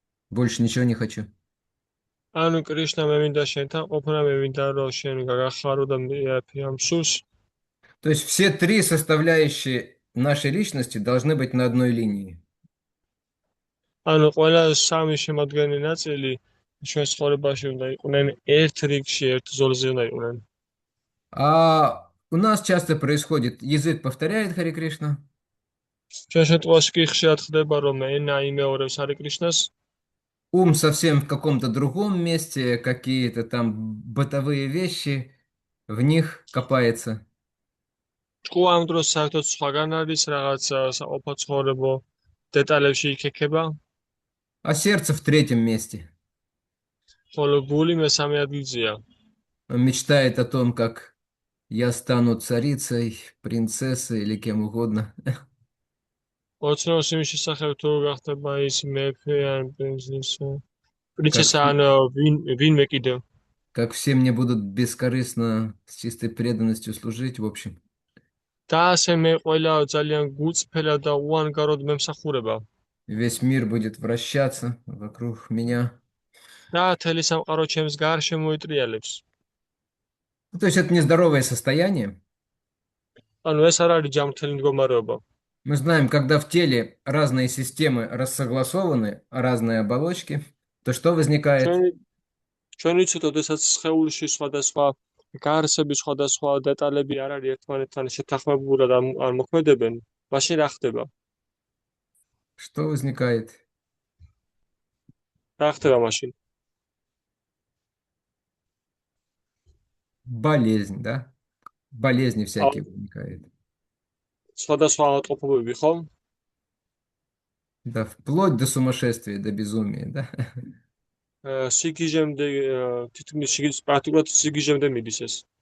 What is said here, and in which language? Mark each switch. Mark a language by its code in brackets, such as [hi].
[ru] Больше ничего не хочу. [ka] ანუ კრიშნა მე მინდა შენთან ყოფნა, მე მინდა რომ შენ გაგახარო და ამსულს. [ru] То есть все три составляющие нашей личности должны быть на одной линии. [ka] ანუ ყველა სამი შემადგენელი ნაწილი ჩვენ ცხოვრებაში უნდა იყვნენ ერთ რიგში, ერთ ზოლზე უნდა იყვნენ. [ru] А У нас часто происходит, язык повторяет Хари Кришна, [ka] ჩვენ შემთხვევაში კი ხშირად ხდება, რომ ენა იმეორებს ჰარი კრიშნას, [ru] ум совсем в каком-то другом месте, какие-то там бытовые вещи, в них копается, [ka] ჭკუა ამ დროს საერთოდ სხვაგან არის, რაღაც საყოფო ცხოვრებო დეტალებში იქექება, [ru] а сердце в третьем месте. [ka] ხოლო გული მესამე ადგილზეა. [ru] Он мечтает о том, как я стану царицей, принцессой или кем угодно, [ka] ოცნობს იმის შესახებ თუ გახდება ის მეფე ან [ru] как, [ka] პრინცესა ან ვინმე კიდევ. [ru] как все мне будут бескорыстно, с чистой преданностью служить, в общем. [ka] და ასე მე ყველა ძალიან გუწფერად და უანგაროდ მემსახურება. [ru] Весь мир будет вращаться вокруг меня. [ka] და მთელი სამყარო ჩემს გარშემო მოიტრიალებს. [ru] Ну, то есть это нездоровое состояние. [ka] ანუ ეს არ არის ჯანმრთელი მდგომარეობა. [ru] Мы знаем, когда в теле разные системы рассогласованы, разные оболочки, то что возникает? [ka] ჩვენ ვიცით, ოდესაც სხეულში სხვადასხვა გარსები, სხვადასხვა დეტალები არ არის ერთმანეთთან შეთანხმებულად არ მოქმედებენ, მაშინ რა ხდება? [ru] Что возникает? [ka] რა ხდება მაშინ? [ru] Болезнь, да? Болезни всякие возникают. [ka] სხვადასხვა ავადმყოფობები, ხო? [ru] Да, вплоть до сумасшествия, до безумия, да? [ka] სიგიჟემდე თითქმის პრაქტიკულად სიგიჟემდე მიდის ეს.